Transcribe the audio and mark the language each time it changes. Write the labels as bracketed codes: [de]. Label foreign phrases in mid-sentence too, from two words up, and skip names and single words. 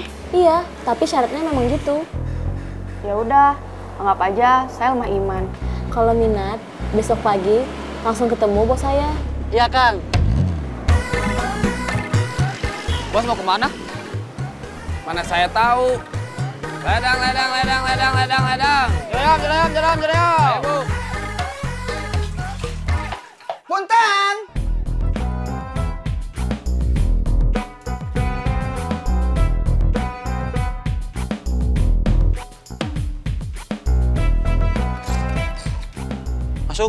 [id] Iya, tapi syaratnya memang gitu. Ya udah, anggap aja saya lemah iman. Kalau minat, besok pagi langsung ketemu bos saya. Iya, Kang. Bos mau kemana? Mana saya tahu. Ledang, ledang, ledang, ledang, ledang, ledang. Jeream, jeream, jeream, jeream. Ayo, Bu. Punten! Masuk.